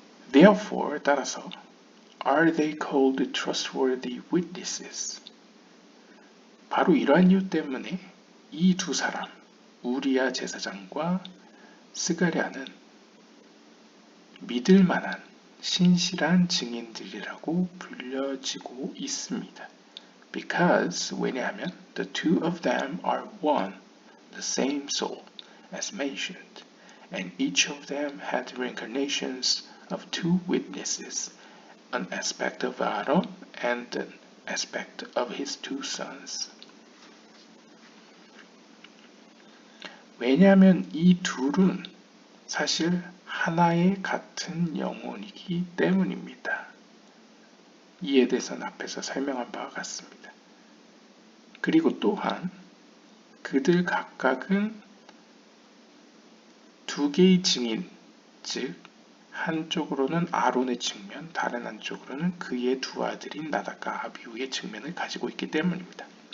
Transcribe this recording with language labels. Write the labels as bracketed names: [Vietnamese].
[English] Therefore, [Korean] 따라서 [English] Are they called trustworthy witnesses? [Korean] 바로 이러한 이유 때문에 이 두 사람, 우리아 제사장과 스가랴는 믿을 만한 신실한 증인들이라고 불려지고 있습니다. [English] Because, [Korean] 왜냐하면 [English] the two of them are one, the same soul, as mentioned, and each of them had reincarnations of two witnesses, an aspect of Aaron and an aspect of his two sons. [Korean] 왜냐하면 이 둘은 사실 하나의 같은 영혼이기 때문입니다. 이에 대해서는 앞에서 설명한 바와 같습니다. 그리고 또한 그들 각각은 두 개의 증인, 즉 한쪽으로는 아론의 측면, 다른 한쪽으로는 그의 두 아들인 나답과 아비후의 측면을 가지고 있기 때문입니다.